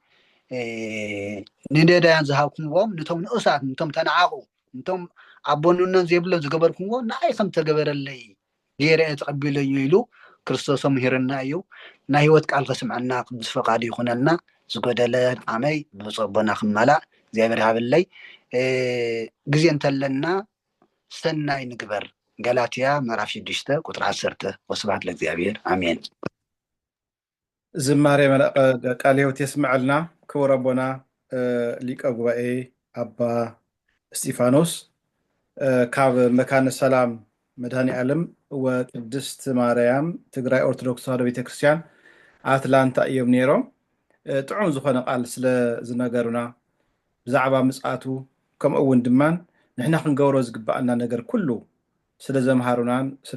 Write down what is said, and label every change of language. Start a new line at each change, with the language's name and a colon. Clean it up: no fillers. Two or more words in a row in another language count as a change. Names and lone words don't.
Tigrinya: ንነዳያን ዝሃብኩምዎም ነቶም ንኡሳት ነቶም ተነዓቑ ነቶም ኣቦኑነን ዘይብሎም ዝገበርኩምዎ ንዓይ ከም ተገበረለይ ገይረ ተቐቢለዩ ኢሉ ክርስቶስ ምሂርና እዩ ናይ ህይወት ቃል ከስምዐና ቅዱስ ፈቃዱ ይኹነልና ዝጎደለ ዓመይ ብፀቦና ክመላእ እግዚአብሔር ሃበለይ ግዜ እንተለና ሰናይ ንግበር ገላትያ ምዕራፍ 6 ቁጥር 10
Geez: ወስብሐት ለእግዚአብሔር አሜን
Tigrinya: ዝማሬ መለቀ ቃለ ሕይወት የስምዐልና ክቡር አቦና ሊቀ ጉባኤ አባ እስጢፋኖስ ካብ መካነ ሰላም መድኃኔ ዓለም ወቅድስት ማርያም ትግራይ ኦርቶዶክስ ተዋህዶ ቤተክርስቲያን አትላንታ እዮም ነይሮም ጥዑም ዝኾነ ቃል ስለ ዝነገሩና ብዛዕባ ምጽአቱ ከምኡውን ድማን ንሕና ክንገብሮ ዝግባአና ነገር ኩሉ ስለ ዘምሃሩናን ስለ